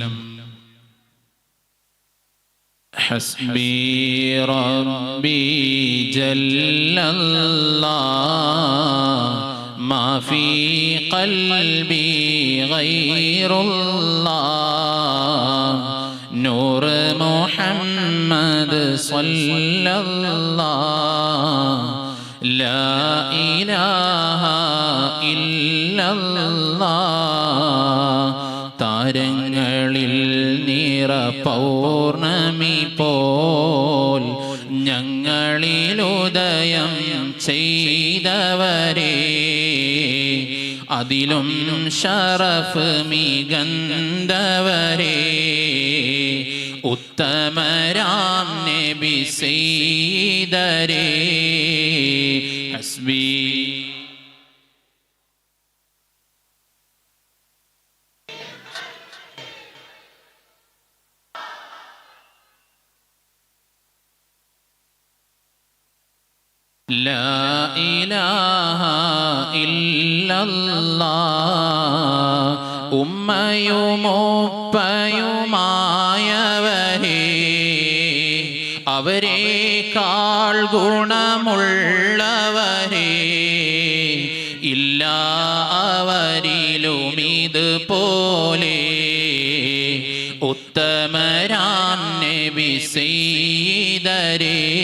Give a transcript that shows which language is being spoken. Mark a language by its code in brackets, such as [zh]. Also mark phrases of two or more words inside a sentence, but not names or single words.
[ar] حسبي ربي جل الله ما في قلبي غير الله، نور محمد صلى الله، لا إله إلا الله. [ml] താരങ്ങളിൽ നിറ പൗർണമി പോൽ ഞങ്ങളിലുദയം ചെയ്തവരെ, അതിലും ശറഫ് മികന്തവരെ, ഉത്തമരാം നബി സയ്യിദരേ. [ar] ഹസ്ബി لا إله إلا الله. [ml] ഉമ്മയും ഉപ്പയുമായവരെ, അവരെക്കാൾ ഗുണമുള്ളവരെ ഇല്ല അവരിലും ഇതുപോലെ, ഉത്തമരാം നബി സയ്യിദരേ.